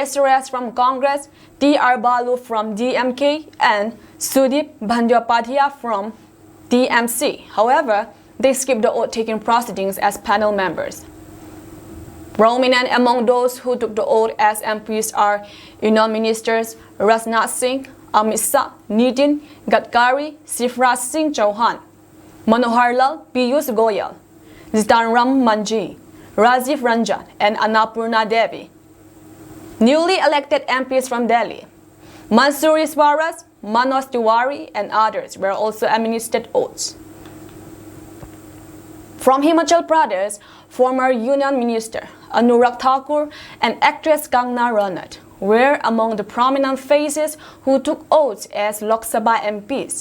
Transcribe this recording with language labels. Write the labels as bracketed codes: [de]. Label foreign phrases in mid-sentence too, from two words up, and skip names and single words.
[en] Suresh from Congress, T.R. Balu from DMK, and Sudip Bandyopadhyay from TMC. However, they skipped the oath-taking proceedings as panel members. Prominent among those who took the oath as MPs are Union Ministers Rajnath Singh, Amit Shah, Nitin Gadkari, Shivraj Singh Chauhan, Manohar Lal, Piyush Goyal, Zitanram Manji, Rajiv Ranjan, and Annapurna Devi. Newly elected MPs from Delhi, Mansoori Swaraj, Manoj Tiwari, and others were also administered oaths. From Himachal Pradesh, former Union Minister Anurag Thakur and actress Kangana Ranaut were among the prominent faces who took oaths as Lok Sabha MPs.